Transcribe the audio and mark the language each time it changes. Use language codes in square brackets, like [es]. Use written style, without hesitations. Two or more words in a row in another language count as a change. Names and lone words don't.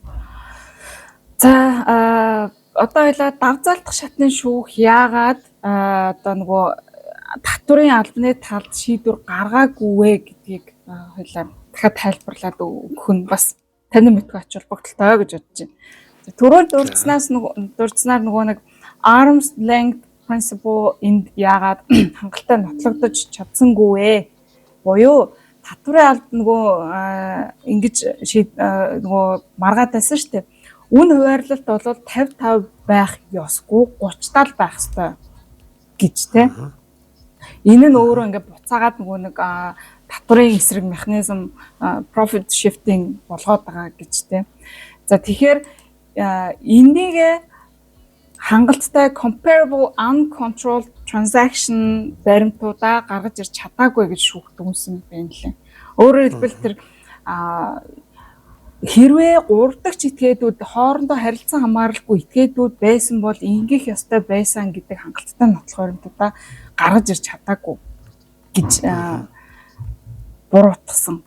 [mn] За одоо хоёлаа давзаалдах шатны шүүх яагаад одоо нөгөө татврын албаны талд шийдвэр гаргаагүй вэ гэдгийг хоёлаа дахиад тайлбарлаад өгөх нь бас танин мэдгүй ач холбогдолтой гэж бодож байна. Түрүүнд дурдсанаар нөгөө нэг [en] arm's length principle [mn] энд яагаад хангалттай нотлогдож чадсангүй вэ? Буюу татврын албад нөгөө ингэж нөгөө маргаад байсан шүү дээ. Үн хуваарлалт бол 55 байх ёсгүй 30 байх ёстой гэж тэ. Энэ нь өөрөө ингээд буцаагаад нөгөө нэг татврын эсрэг механизм [en] profit shifting [mn] болгоод байгаа гэж тэ. За тэгэхээр энийг хангалттай [en] comparable uncontrolled transaction [mn] баримтуудаа гаргаж ирч чадаагүй гэж шүүхт үнсэн байна лээ. Өөрөөр хэлбэл тэр хэрвээ 3 дахь этгээдүүд хоорондоо харилцан хамааралгүй этгээдүүд байсан бол ингэх ёстой байсан гэдэг хангалттай нотлох баримтуудаа гаргаж ирч чадаагүй гэж буруутсан.